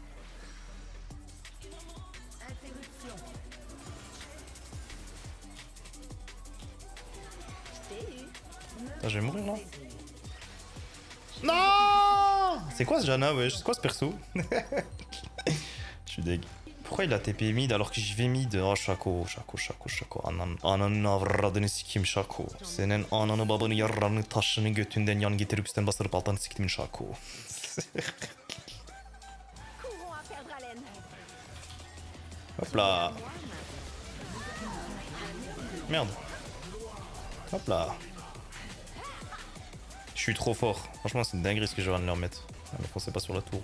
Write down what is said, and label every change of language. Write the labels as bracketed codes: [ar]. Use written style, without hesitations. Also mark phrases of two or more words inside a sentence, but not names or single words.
[fr] Attends, je vais mourir là. Non! C'est quoi ce Janna, wesh? C'est quoi ce perso? Je suis deg. Pourquoi il a TP mid alors que j'y vais mid? Oh, Shaco. [tr] Ananın avradını sikeyim Shaco. Senin ananı babanı yarranı taşını götünden yan getirip üstten bastırıp altını siktimin Shaco. [fr] Hop là. Merde. Hop là. Je suis trop fort. Franchement, c'est une dinguerie ce que je viens de leur mettre. Ne foncez pas sur la tour.